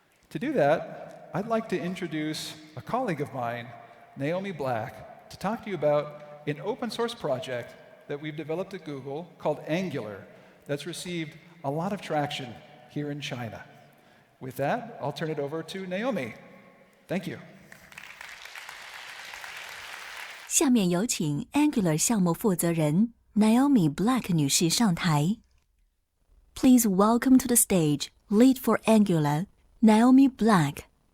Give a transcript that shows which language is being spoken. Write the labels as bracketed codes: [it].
[en] To do that, I'd like to introduce a colleague of mine, Naomi Black, to talk to you about an open source project that we've developed at Google called Angular that's received a lot of traction here in China. With that, I'll turn it over to Naomi. Thank you. [zh] 下面有请 Angular 项目负责人 Naomi Black 女士上台。 [en] Please welcome to the stage, lead for Angular, Naomi Black.